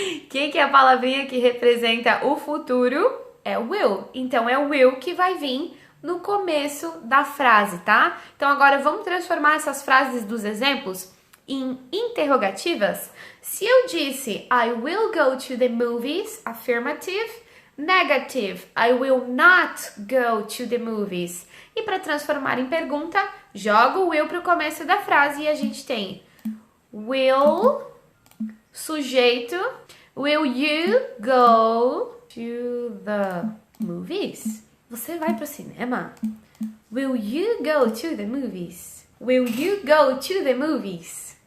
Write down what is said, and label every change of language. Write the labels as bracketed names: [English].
[Portuguese] Quem que é a palavrinha que representa o futuro? É will. Então é o will que vai vir no começo da frase, tá? Então agora vamos transformar essas frases dos exemplos em interrogativas. Se eu disse [English] I will go to the movies, affirmative, negative, I will not go to the movies. [Portuguese] E para transformar em pergunta, joga o will para o começo da frase e a gente tem will, sujeito, [English] will you go to the movies? [Portuguese] Você vai pro cinema? [English] Will you go to the movies? Will you go to the movies?